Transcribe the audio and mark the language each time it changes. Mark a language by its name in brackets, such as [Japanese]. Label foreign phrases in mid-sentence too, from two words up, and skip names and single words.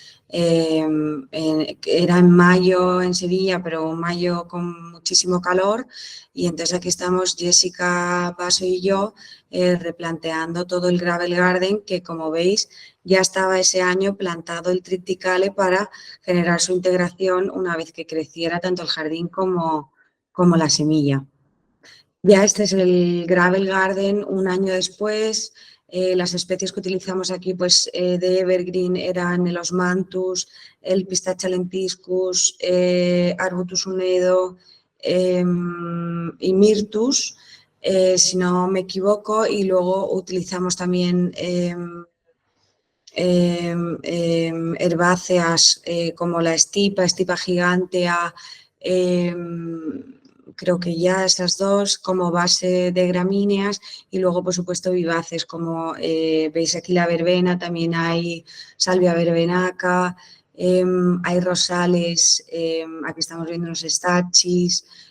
[Spanish] Era en mayo en Sevilla, pero un mayo con muchísimo calor y entonces aquí estamos Jessica Paso y yo replanteando todo el [English] gravel garden [Spanish] que como veis ya estaba ese año plantado el triticale para generar su integración una vez que creciera tanto el jardín como la semilla. Ya este es el [English] gravel garden [Spanish] un año después. Las especies que utilizamos aquí pues, de evergreen eran el osmanthus, el pistacha lentiscus, arbutus unedo y myrtus, si no me equivoco, y luego utilizamos también herbáceas como la estipa gigantea, creo que ya esas dos como base de gramíneas y luego por supuesto vivaces como veis aquí la verbena, también hay salvia verbenaca, hay rosales, aquí estamos viendo unos stachys,